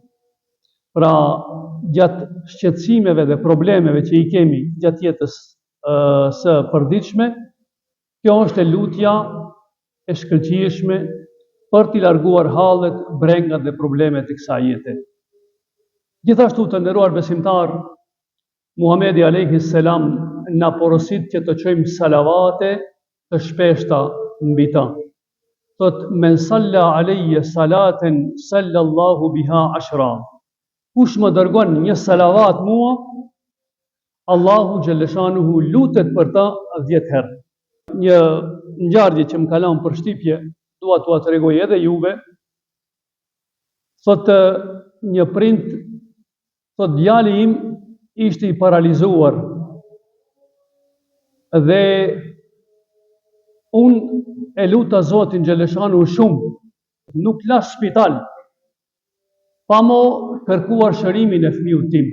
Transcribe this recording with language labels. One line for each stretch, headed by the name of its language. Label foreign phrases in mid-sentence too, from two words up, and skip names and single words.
Albanian: Pra, gjatë shqetësimeve dhe problemeve që i kemi gjatë jetës së përditshme, kjo është lutja e shkëlqyeshme për t'i larguar hallet, brengat dhe problemet e kësaj jete. Gjithashtu, të nderuar besimtar, Muhamedi
Arabic: عليه السلام
Albanian: na porosit që të çojmë salavate të shpeshta mbi ta.
Arabic: Thot: "من صلى علي صلاة صلى الله بها عشرا."
Albanian: Kush më dërgon një salavat mua, Allahu xhalleshanuhu lutet për ta 10 herë. Një ngjarje që më kalon për shtypje, dua t'ua tregoj edhe juve. Thot një prind, thot djali im ishte i paralizuar dhe unë e luta Zotin xhalleshanuhu shumë, nuk lash spital, pa mo kërkuar shërimin e fëmijët tim.